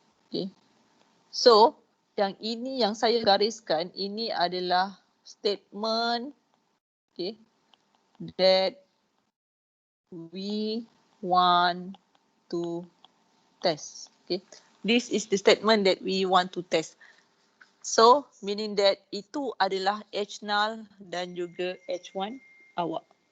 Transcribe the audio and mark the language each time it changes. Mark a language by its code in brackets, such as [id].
[en] Okay. So [ms] yang ini yang saya gariskan, ini adalah [en] statement, okay, that we want to test. Okay, this is the statement that we want to test. So meaning that [ms] itu adalah H0 dan juga H1 awak.